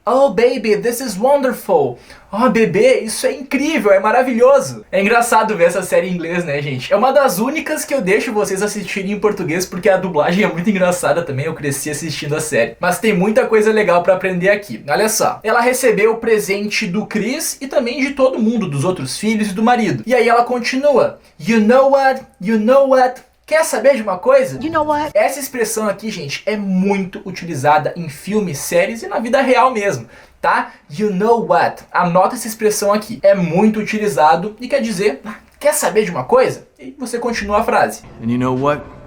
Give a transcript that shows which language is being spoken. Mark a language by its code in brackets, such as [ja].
[en] Oh, baby, this is wonderful. [pt] Oh, bebê, isso é incrível, é maravilhoso. É engraçado ver essa série em inglês, né, gente? É uma das únicas que eu deixo vocês assistirem em português, porque a dublagem é muito engraçada também, eu cresci assistindo a série. Mas tem muita coisa legal pra aprender aqui. Olha só, ela recebeu o presente do Chris e também de todo mundo, dos outros filhos e do marido. E aí ela continua, [en] you know what, you know what. [pt] Quer saber de uma coisa? [en] You know what? [pt] Essa expressão aqui, gente, é muito utilizada em filmes, séries e na vida real mesmo, tá? [en] You know what? [pt] Anota essa expressão aqui. É muito utilizado e quer dizer, quer saber de uma coisa? E você continua a frase. [en] And you know what?